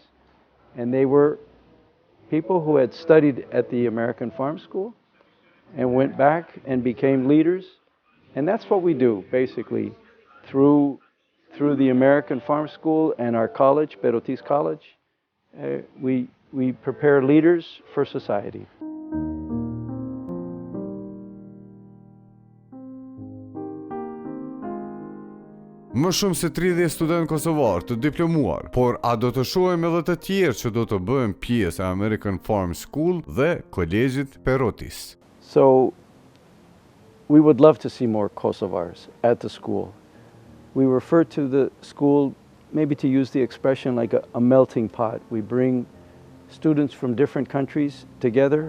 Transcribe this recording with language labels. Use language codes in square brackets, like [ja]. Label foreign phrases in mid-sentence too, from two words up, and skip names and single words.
[en] And they were people who had studied at the American Farm School and went back and became leaders. And that's what we do, basically, through the American Farm School and our college, Perotis College. We prepare leaders for society. [sq] Më shumë se 30 studentë kosovar të diplomuar, por a do të shohim edhe të tjerë që do të bëhen pjesë e American Farm School dhe Kolegjit Perotis. [en] So we would love to see more Kosovars at the school. We refer to the school, maybe to use the expression, like a melting pot. We bring students from different countries together.